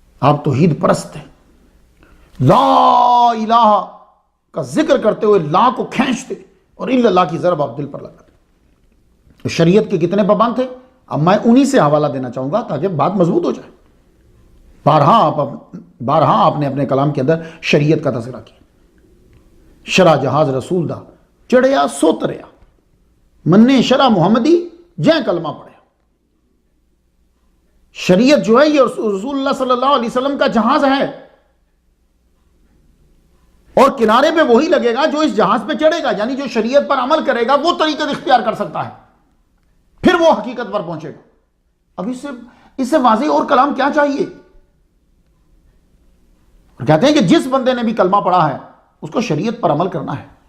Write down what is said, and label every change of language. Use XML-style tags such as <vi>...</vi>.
<ur>آپ توحید پرست ہیں. لا الہ کا ذکر کرتے ہوئے لا کو کھینچتے اور الا اللہ کی ضرب آپ دل پر لگاتے. شریعت کے کتنے پابند تھے؟ اب میں انہی سے حوالہ دینا چاہوں گا تاکہ بات مضبوط ہو جائے. بارہا آپ نے اپنے کلام کے اندر شریعت کا تذکرہ کیا.</ur> <pa>شرع جہاز رسول دا چڑھیا سو تریا، مننے شرع محمدی جیں کلمہ پڑھیا.</pa> <ur>شریعت جو ہے یہ رسول اللہ صلی اللہ علیہ وسلم کا جہاز ہے، اور کنارے پہ وہی لگے گا جو اس جہاز پہ چڑھے گا. یعنی جو شریعت پر عمل کرے گا وہ طریقت اختیار کر سکتا ہے، پھر وہ حقیقت پر پہنچے گا. اب اس سے واضح اور کلام کیا چاہیے؟ اور کہتے ہیں کہ جس بندے نے بھی کلمہ پڑھا ہے اس کو شریعت پر عمل کرنا ہے.</ur>